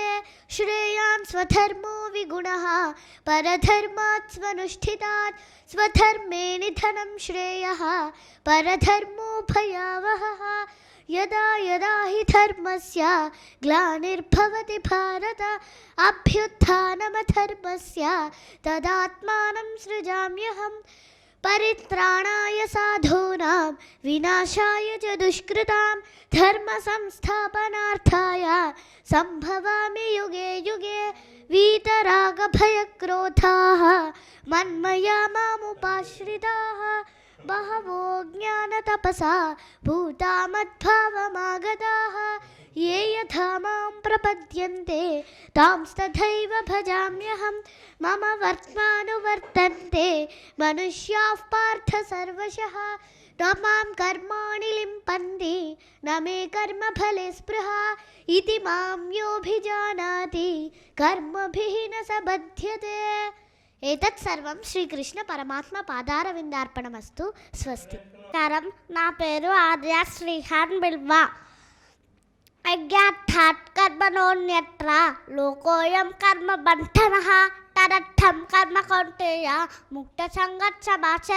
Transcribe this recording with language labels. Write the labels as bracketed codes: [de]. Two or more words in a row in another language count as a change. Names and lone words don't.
[sa] శ్రేయాన్ స్వధర్మో విగుణః పరధర్మాత్ స్వనుష్ఠితాత్ స్వధర్మే నిధనం శ్రేయః పరధర్మో భయావహః. యదా యదా హి ధర్మస్య గ్లానిర్భవతి భారత అభ్యుత్థానమధర్మస్య తదాత్మానం సృజామ్యహం పరిత్రాణాయ సాధూనాం వినాశాయ చ దుష్కృతాం ధర్మ సంస్థాపనార్థాయ సంభవామి యుగే యుగే వీతరాగభయక్రోధాః మన్మయా మాముపాశ్రితాః బహవో జ్ఞానతపసా భూతా మద్భావమాగతాః ये यथा मां प्रपद्यन्ते तांस्तथैव भजाम्यहं मम वर्त्मानुवर्तन्ते मनुष्याः पार्थ सर्वशः न मां कर्माणि लिम्पन्ति न मे कर्मफले स्पृहा इति मां योऽभिजानाति कर्मभिः न स बध्यते. एतत् सर्वं శ్రీకృష్ణ పరమాత్మ పాదారవిందార్పణమస్తు. స్వస్తి. [te] నా పేరు ఆర్య శ్రీహాన్ బిల్వా. [sa] అజ్ఞాతాత్ కర్మణోన్యత్ర లోకోయం కర్మ బంధనః తదర్థం కర్మ కౌంతేయ ముక్తసంగః సమాచర.